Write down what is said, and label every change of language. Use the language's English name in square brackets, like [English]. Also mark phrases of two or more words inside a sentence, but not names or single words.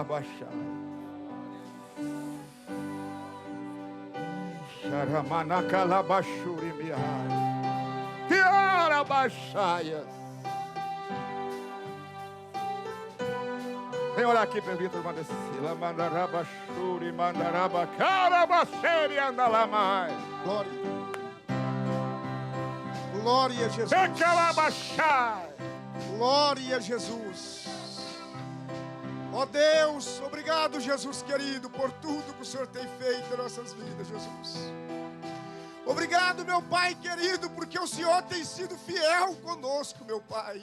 [Portuguese] Vem orar aqui, presbítero Vandeci. Lamandarabashuri, mandaraba, carabacheri, andalamai. Glória. Glória a Jesus. Glória a Jesus. Ó Deus, obrigado, Jesus querido, por tudo que o Senhor tem feito em nossas vidas, Jesus. Obrigado, meu Pai querido, porque o Senhor tem sido fiel conosco, meu Pai.